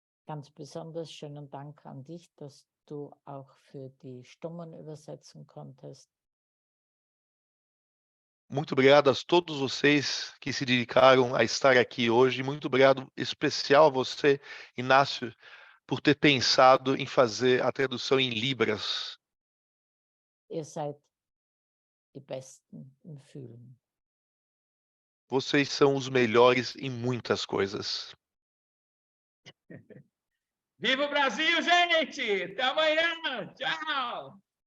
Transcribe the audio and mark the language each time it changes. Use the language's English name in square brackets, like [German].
[German] Ganz besonders schönen Dank an dich, dass du auch für die Stummen übersetzen konntest. [Portuguese] Muito obrigado a todos vocês que se dedicaram a estar aqui hoje. Muito obrigado especial a você, Inácio, por ter pensado em fazer a tradução em Libras. [German] Ihr seid die Besten im Fühlen. [Portuguese] Vocês são os melhores em muitas coisas. Viva o Brasil, gente! Até amanhã! Tchau!